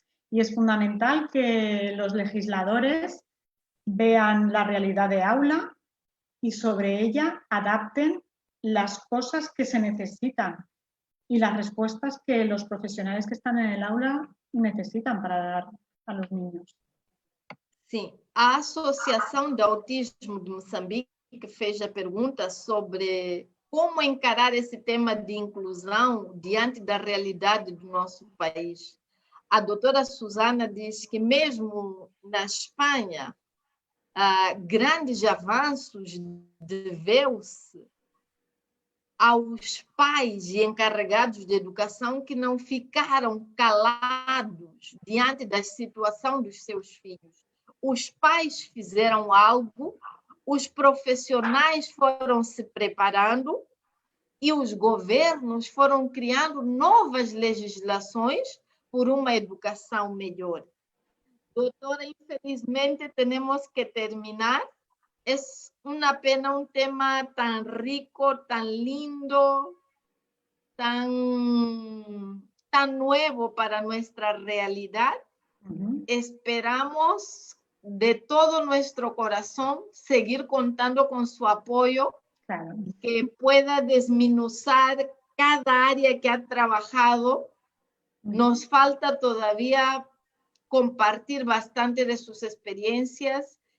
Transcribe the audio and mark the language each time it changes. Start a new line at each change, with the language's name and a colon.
Spanish: Y es fundamental que los legisladores vean la realidad de aula y sobre ella adapten las cosas que se necesitan y las respuestas que los profesionales que están en el aula necesitan para dar a los niños.
Portuguese: Sim, a Associação de Autismo de Moçambique fez a pergunta sobre como encarar esse tema de inclusão diante da realidade do nosso país. A doutora Susana diz que mesmo na Espanha, grandes avanços deveu-se aos pais e encarregados de educação que não ficaram calados diante da situação dos seus filhos. Os pais fizeram algo, os profissionais foram se preparando e os governos foram criando novas legislações por uma educação melhor. Doutora, infelizmente, temos que terminar. É uma pena um tema tão rico, tão lindo, tão nuevo para nossa realidade.
Spanish: Esperamos de todo nuestro corazón seguir contando con su apoyo, Claro. que pueda desmenuzar cada área que ha trabajado. Nos falta todavía compartir bastante de sus experiencias.